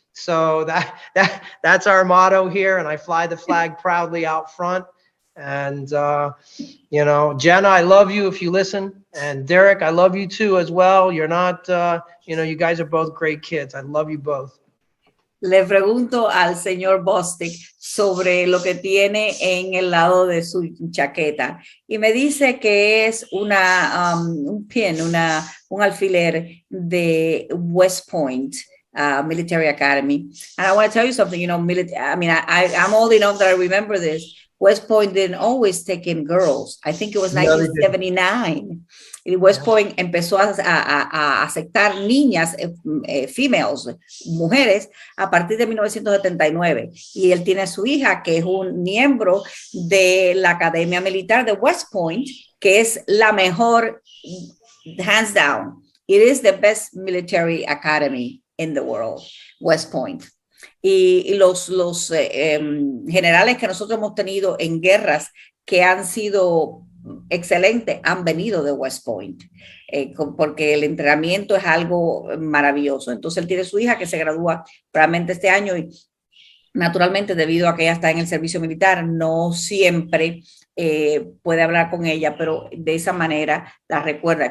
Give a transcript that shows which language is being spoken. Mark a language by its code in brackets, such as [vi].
[en] So that's our motto here. And I fly the flag proudly out front. And, Jenna, I love you if you listen. And Derek, I love you too as well. You're not, you guys are both great kids. I love you both. [es] Le pregunto al señor Bostic sobre lo que tiene en el lado de su chaqueta y me dice que es un pin, un alfiler de West Point Military Academy. [en] And I want to tell you something, I'm old enough that I remember this. West Point didn't always take in girls. I think it was 1979. [es] Y West Point empezó a aceptar niñas, females, mujeres, a partir de 1979. Y él tiene a su hija, que es un miembro de la Academia Militar de West Point, que es la mejor, [en] hands down. It is the best military academy in the world, West Point. [es] Y los generales que nosotros hemos tenido en guerras que han sido excelentes han venido de West Point, porque el entrenamiento es algo maravilloso. Entonces él tiene su hija que se gradúa probablemente este año y naturalmente, debido a que ella está en el servicio militar, no siempre puede hablar con ella, pero de esa manera la recuerda.